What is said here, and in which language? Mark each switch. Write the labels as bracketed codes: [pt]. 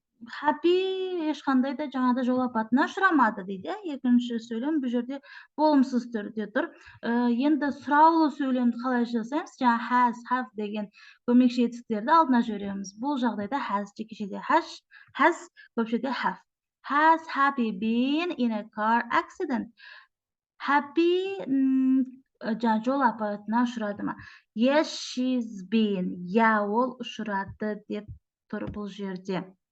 [kk] Happy ешқандай да жаңада жол апатына ұшырамады дейді. Екінші сөйлем бұл жерде болымсыз түрде тұр. Енді сұраулы сөйлемді қалай жасаймыз? Жаңа has, have деген көмекші етістіктерді алдына жібереміз. Бұл жағдайда has, жекешеде has, көпшеде have. [en] Has Happy been in a car accident? [kk] Happy жол апатына ұшырады ма? [en] Yes, she's been. [kk] Я, ол ұшырады деп тұр бұл жерде.